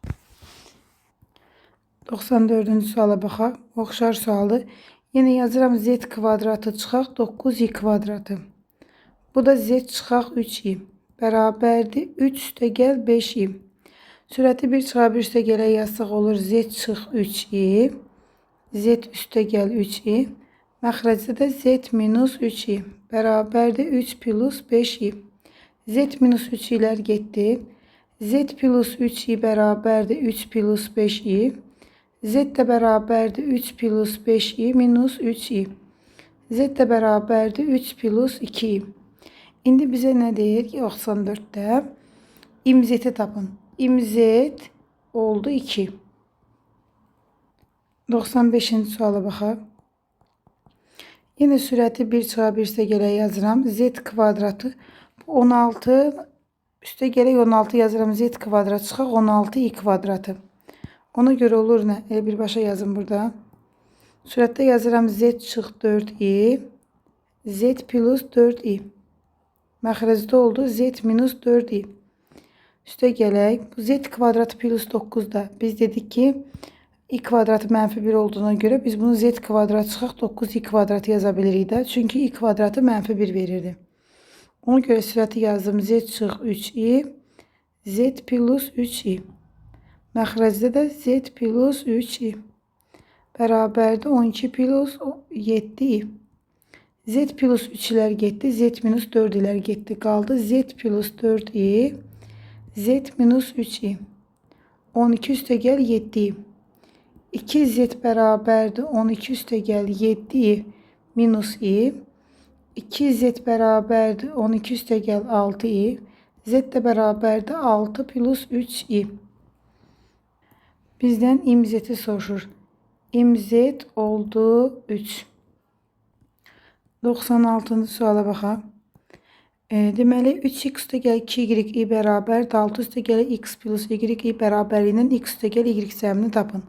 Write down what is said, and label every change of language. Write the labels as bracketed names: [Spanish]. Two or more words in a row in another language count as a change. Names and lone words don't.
[Azerbaijani] 94-cü suala baxaq. Oxşar sualdır. Yenə yazıram z kvadratı çıxaq 9i kvadratı. Bu da z çıxaq 3i. Bərabərdir 3 üstəgəl 5i. Sürəti 1 çıxa 1 üstəgələ yazsaq olur z çıx 3i. Z üstəgəl 3i. Məxrəcdə də z minus 3i. Bərabərdir 3 plus 5i. Z minus 3i'lər getdi. Z plus 3i bərabərdir 3 plus 5i. Z də bərabərdir 3 plus 5i minus 3i. Z də bərabərdir 3 plus 2i. İndi bizə nə deyir? 94'də imzeti tapın. İmzet oldu 2. 95-ci suala baxaq. Yenə sürəti 1 çıxa 1 üstəgələ yazıram. Z kvadratı 16 üstəgələ 16 yazıram. Z kvadrat çıxaq 16i kvadratı. Ona görə olur nə? Elə birbaşa yazın burada. Sürətdə yazıram z çıx 4i. Z plus 4i. Məxrəcdə oldu z minus 4i. Üstə gələk. Bu z kvadratı plus 9'da. Biz dedik ki i kvadratı mənfi 1 olduğuna görə biz bunu z kvadrat çıxaq 9i kvadratı yaza bilirik də. Çünki i kvadratı mənfi 1 verirdi. Ona görə sürəti yazdım. Z çıx 3i. Z plus 3i. Məxrəcdə də z plus 3i. Bərabərdir 12 plus 7i. Z plus 3'lər getdi. Z minus 4'lər getdi. Qaldı z plus 4i. Z minus 3i. 12 üstəgəl 7i. 2z bərabərdir 12 üstəgəl 7i minus i. 2z bərabərdir 12 üstəgəl 6i. Z də bərabərdir 6 plus 3i. Bizdən imzeti soruşur. İmzet oldu 3. 96-cı suala baxaq. Deməli 3x üstəgəl 2y i bərabərdir 6 üstəgəl x plus y i bərabərindən x üstəgəl y cəmini tapın.